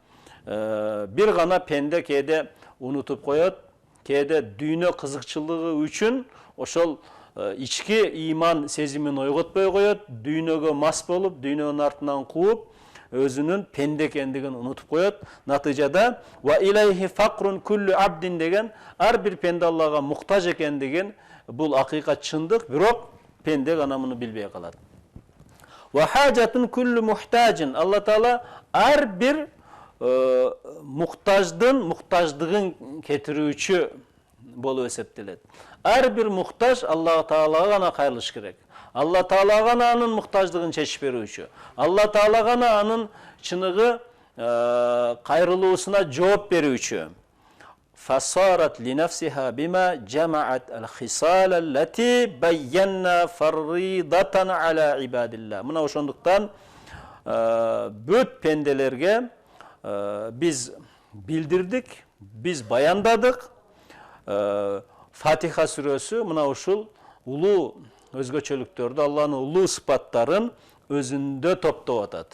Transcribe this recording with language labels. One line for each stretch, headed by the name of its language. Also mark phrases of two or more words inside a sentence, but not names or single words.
Kyrgyz: Бир гана пенде кээде унутуп коет, кээде дүйнө кызыкчылыгы үчүн ошол ички иман сезимин ойготпой коет, дүйнөгө мас болуп, дүйнөнүн артынан кууп, өзүнүн пенде экендигин унутуп коет. Натыйжада
Arabic: وإليه فقر كل عبد
Kyrgyz: деген ар бир пенде Аллага муктаж экендигин, бул акыйкат чындык, бирок пенде гана муну билбей калат.
Arabic: وحاجة كل محتاج.
Kyrgyz: Алла Таала ар бир муктаждыгын кетирүүчү болуп эсептелет. Ар бир муктаж Алла Таалага гана кайрылыш керек. Алла Таала гана анын муктаждыгын чечип берүүчү. Алла Таала гана анын чыныгы кайрылуусуна жооп берүүчү.
Arabic: فصارت لنفسها بما جمعت الخصال التي بينا فريضة على عباد الله.
Kyrgyz: Мына ошондуктан бүт пенделерге биз билдирдик, биз баяндадык. Фатиха сүрөсү мына ушул улуу өзгөчөлүктөрдү, Алланын улуу сыпаттарын өзүндө топтоп атат.